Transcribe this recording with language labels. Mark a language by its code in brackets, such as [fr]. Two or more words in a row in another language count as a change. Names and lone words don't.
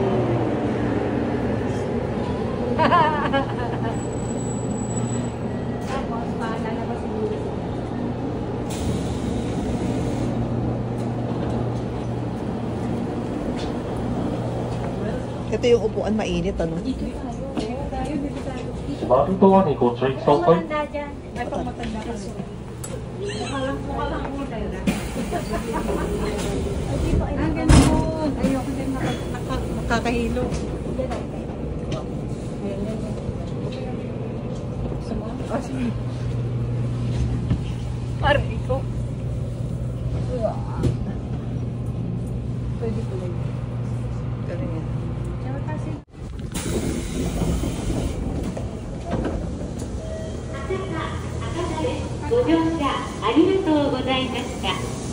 [tl] Tapos, lalabas yung Ito yung upuan mainit, ano? [ja] スマートドアにご注意ください。 [tl] Ay, pang matanda ka. Ang ganun. Ayoko din nakakahilo. Oh, sige. Parang ikaw. Pwede ko lang. Ganun yan. kasi. [ja] ご乗車ありがとうございました。